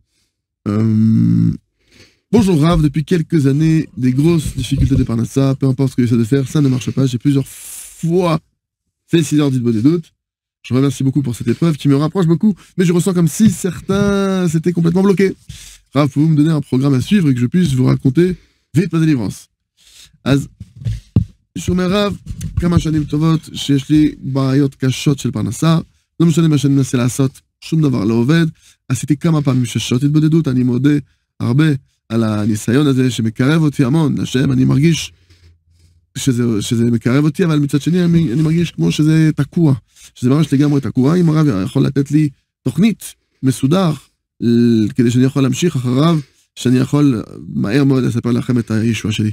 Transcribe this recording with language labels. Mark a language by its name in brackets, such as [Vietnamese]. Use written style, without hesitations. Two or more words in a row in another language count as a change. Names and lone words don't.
[French] Bonjour Rav, depuis quelques années, des grosses difficultés de Parnassa, peu importe ce que j'essaie de faire, ça ne marche pas. J'ai plusieurs fois fait 6 heures d'Idbo des doutes. Je vous remercie beaucoup pour cette épreuve qui me rapproche beaucoup, mais je ressens comme si certains s'étaient complètement bloqués. Rav, pouvez-vous me donner un programme à suivre et que je puisse vous raconter vite ma délivrance? [Hebrew] Az, שומר רב, כמה שנים טובות שיש לי בעיות קשות של פרנסה, לא משנה מה שאני מנסה לעשות, שום דבר לא עובד, עשיתי כמה פעמים שעות התבודדות, אני מודה הרבה על הניסיון הזה שמקרב אותי המון, השם, אני מרגיש שזה מקרב אותי, אבל מצד שני אני מרגיש כמו שזה תקוע, שזה ממש לגמרי תקוע, אם הרב יכול לתת לי תוכנית מסודר, כדי שאני יכול להמשיך אחריו, שאני יכול מהר מאוד לספר לכם את הישוע שלי.